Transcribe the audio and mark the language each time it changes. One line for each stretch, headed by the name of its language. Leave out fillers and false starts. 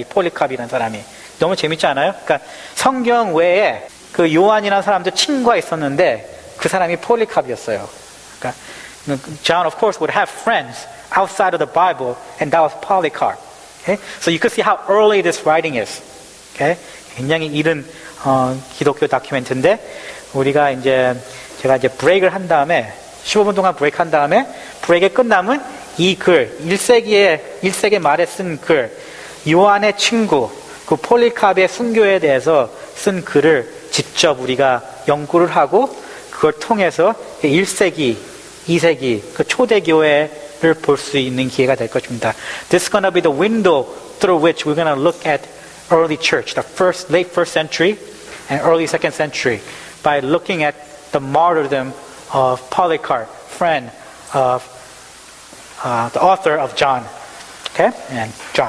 Korean: 이 폴리캅이라는 사람이 너무 재밌지 않아요? 그러니까 성경 외에 그 요한이라는 사람도 친구가 있었는데 그 사람이 폴리캅이었어요.
English: 그러니까 John, of course, would have friends outside of the Bible, and that was Polycarp. Okay, so you could see how early this writing is.
Korean: Okay, 굉장히 이른 기독교 다큐멘트인데 우리가 제가 브레이크를 한 다음에 15분 동안 브레이크 한 다음에 브레이크 끝나면 이 글 1세기 말에 쓴 글 요한의 친구 그 폴리캅의 순교에 대해서 쓴 글을 직접 우리가 연구를 하고 그걸 통해서 1세기 2세기 그 초대교회를 볼 수 있는 기회가 될 것입니다.
English: This is going to be the window through which we're going to look at early church, the late first century and early second century, by looking at the martyrdom of Polycarp, friend of the author of John. Okay, and John.